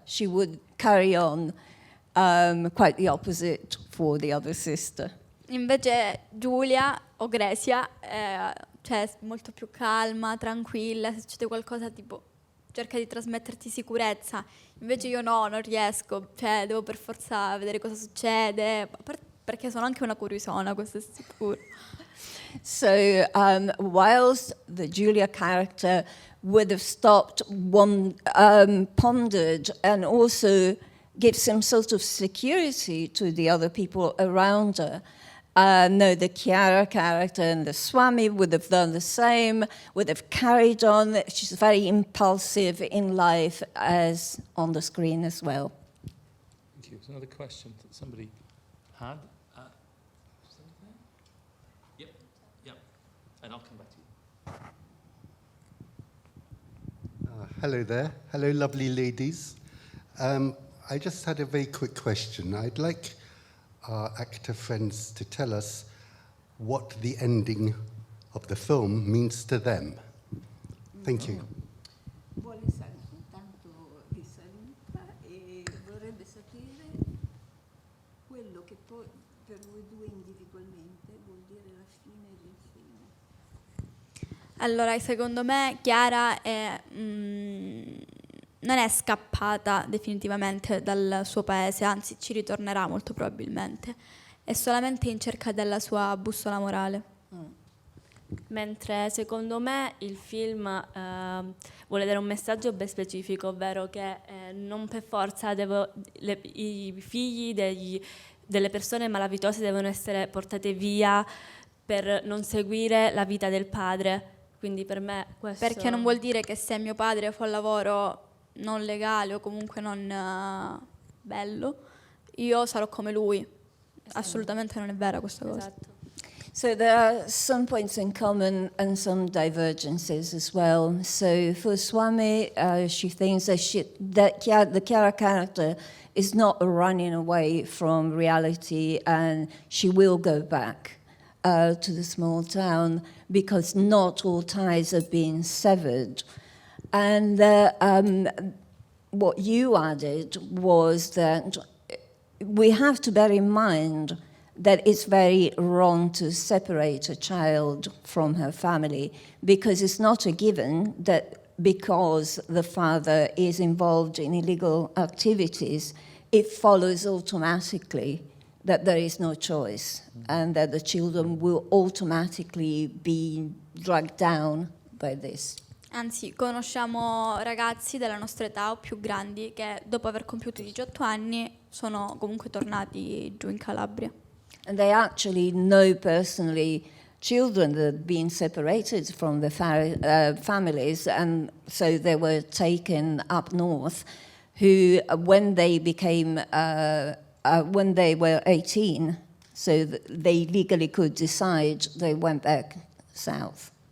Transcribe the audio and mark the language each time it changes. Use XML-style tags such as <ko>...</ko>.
<en>She would carry on, quite the opposite for the other sister.</en> <it>Invece Giulia o Grecia cioè molto più calma, tranquilla, se succede qualcosa tipo cerca di trasmetterti sicurezza. Invece io no, non riesco, cioè devo per forza vedere cosa succede, perché sono anche una curiosona, questo è sicuro.</it> <en>So whilst the Julia character would have stopped, pondered, and also give some sort of security to the other people around her, no, the Chiara character and the Swamy would have done the same, would have carried on. She's very impulsive in life, as on the screen as well. Thank you. There's another question that somebody had. Yep. And I'll come back to you. Hello there. Hello, lovely ladies. I just had a very quick question. I'd like our actor friends to tell us what the ending of the film means to them. Thank you.</en> <it>Vuole intanto vi saluta e vorrebbe sapere quello che poi per voi due individualmente vuol dire la fine del film. Allora, secondo me Chiara non è scappata definitivamente dal suo paese, anzi ci ritornerà molto probabilmente. È solamente in cerca della sua bussola morale. Mentre secondo me il film vuole dare un messaggio ben specifico, ovvero che non per forza i figli delle persone malavitose devono essere portate via per non seguire la vita del padre. Quindi per me questo... Perché non vuol dire che se mio padre fa un lavoro non legale o comunque non bello, io sarò come lui. Assolutamente non è vera questa cosa. Esatto.</it> <en>So there are some points in common and some divergences as well. So for Swamy, she thinks that the Chiara character is not running away from reality, and she will go back. to the small town because not all ties have been severed. And what you added was that we have to bear in mind that it's very wrong to separate a child from her family, because it's not a given that because the father is involved in illegal activities, it follows automatically that there is no choice and that the children will automatically be dragged down by this.</en> <it>Anzi, conosciamo ragazzi della nostra età o più grandi che dopo aver compiuto 18 anni sono comunque tornati giù in Calabria.</it> <en>And they actually know personally children that had been separated from their families, and so they were taken up north, who, when they became, when they were 18, so that they legally could decide, they went back south.</en>